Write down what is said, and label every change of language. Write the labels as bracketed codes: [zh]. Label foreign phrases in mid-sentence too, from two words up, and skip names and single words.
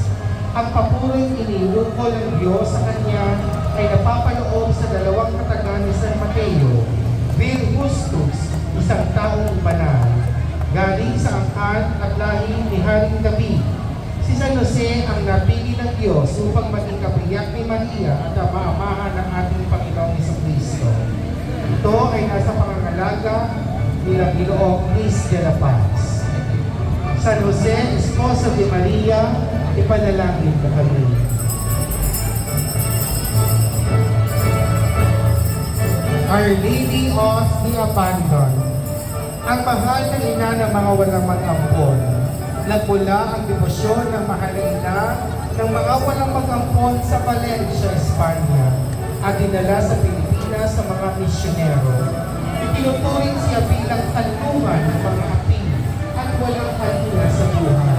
[tl] Ang papuring inilungkol ng Diyos sa kanya ay napapaloob sa dalawang katagang ni San Mateo, [la] Vir Justus, [tl] isang taong banal, galing sa angkan at lahi ni Haring David. Si San Jose ang napili ng Diyos upang maging kapiyak ni Maria at ama-amahan ng ating Panginoong Jesucristo. Ito ay nasa pangangalaga nila Ginoong Luis de la Paz. San Jose, [es] Esposo de Maria, [tl] ipanalangin ka kami. [en] Our Lady of the Abandoned, [tl] ang mahal na ina ng mga walang mag-ampon, nagmula ang debosyon ng mahal na ina ng mga walang mag-ampon sa Valencia, Espanya, at dinala sa Pilipinas sa mga misyonero. Itinuturing siya bilang tanungan ng mga api at walang halina sa buhay.